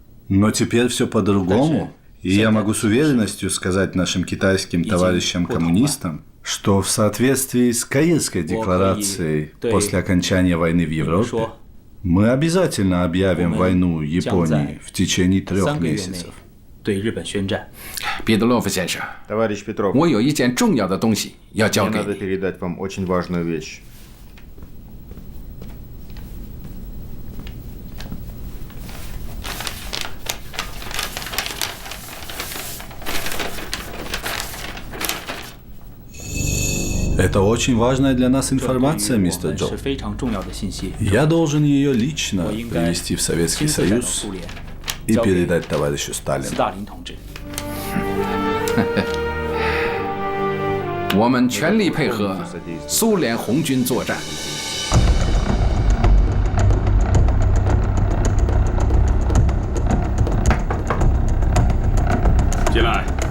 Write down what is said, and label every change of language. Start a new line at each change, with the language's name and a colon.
Russian: Но теперь все по-другому, и я могу с уверенностью сказать нашим китайским товарищам-коммунистам, что в соответствии с Каирской декларацией после окончания войны в Европе Мы обязательно объявим войну Японии в течение 3 месяцев.
Chinese: 对日本宣战。彼得洛夫先生，我有一件重要的东西要交给你。
Russian: Это очень важная для нас информация, мистер Джо. Я должен ее лично привести в Советский Союз и передать товарищу Сталину.
Chinese: 我们全力配合苏联红军作战。进来。